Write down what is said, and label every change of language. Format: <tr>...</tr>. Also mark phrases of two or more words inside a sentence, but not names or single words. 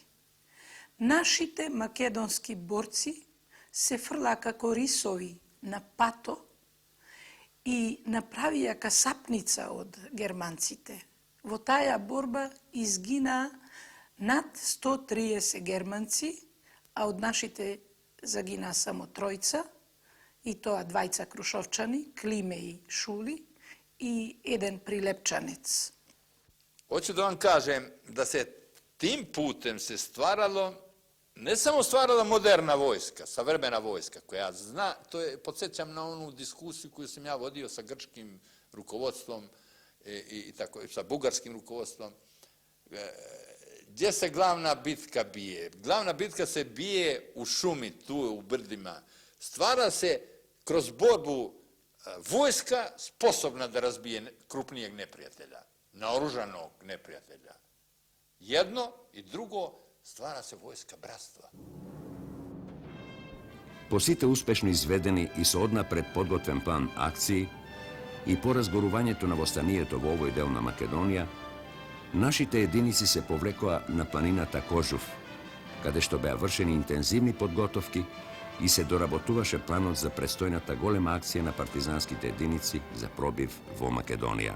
<mk>Нашите македонски борци се фрла како рисови на пато и направија касапница од германците. Во таа борба изгинаа над 130 германци, а од нашите загинаа само 3, и тоа 2 крушовчани, Климе и Шули, и 1 прилепчанец.</mk> <sr>Hoću da vam kažem da se tim putem se ne samo stvarala moderna vojska, savremena vojska, koja zna, podsjećam na onu diskusiju koju sam ja vodio sa grčkim rukovodstvom i tako, sa bugarskim rukovodstvom, gdje se glavna bitka bije? Glavna bitka se bije u šumi, tu u brdima. Stvara se kroz borbu vojska sposobna da razbije krupnijeg neprijatelja, naoružanog neprijatelja. Jedno i drugo, stvara se vojska bratstva.</sr> <mk>По сите успешно изведени и со однапред подготвен план акции и по разгорувањето на востанието во овој дел на Македонија, нашите единици се повлекоа на планината Кожув, каде што беа вршени интензивни подготовки и се доработуваше планот за престојната голема акција на партизанските единици за пробив во Македонија.</mk>